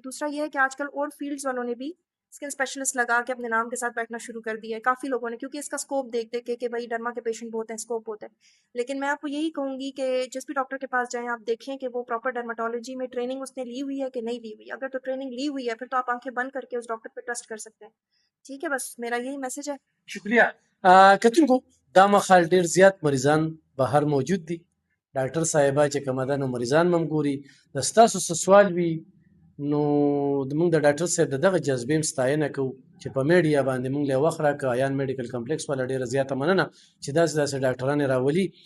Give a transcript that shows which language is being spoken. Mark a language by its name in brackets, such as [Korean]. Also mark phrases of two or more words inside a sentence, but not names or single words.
[Urdu] دوسرا یہ ہے کہ آج کل اور فیلڈز والوں نے بھی [English] skin specialist [Urdu] لگا کے اپنے نام کے ساتھ بیٹھنا شروع کر دیا ہے، کافی لوگوں نے، کیونکہ اس کا اسکوپ دیکھ دیکھ کے بھائی ڈرما کے پیشنٹ بہت ہیں، اسکوپ بہت ہے. لیکن میں آپ کو یہی کہوں گی کہ جس بھی ڈاکٹر کے پاس جائیں، آپ دیکھیں کہ وہ [English] proper dermatology [Urdu] میں ٹریننگ اس نے لی ہوئی ہے کہ نہیں لی ہوئی. اگر تو ٹریننگ لی ہوئی ہے، پھر تو آپ آنکھیں بند کر کے اس ڈاکٹر پر ٹرسٹ کر سکتے ہیں، ٹھیک ہے. بس میرا یہی میسج ہے. شکریہ. [Pashto] کتونکو دا مخال ډېر زیات مریضان بهر موجود دي. ډاکټر صاحبه چې کومه ده نو مریضان هم ګوري. د ستاسو څه سوال وي نو موږ د ډاکټر صاحب د دغه جذبې هم ستاینه کوو چې په میډیا باندې موږ له وخت راکړه. ایان میډیکل کمپلیکس والا ډېره زیاته مننه چې داسې داسې ډاکټران یې راولي.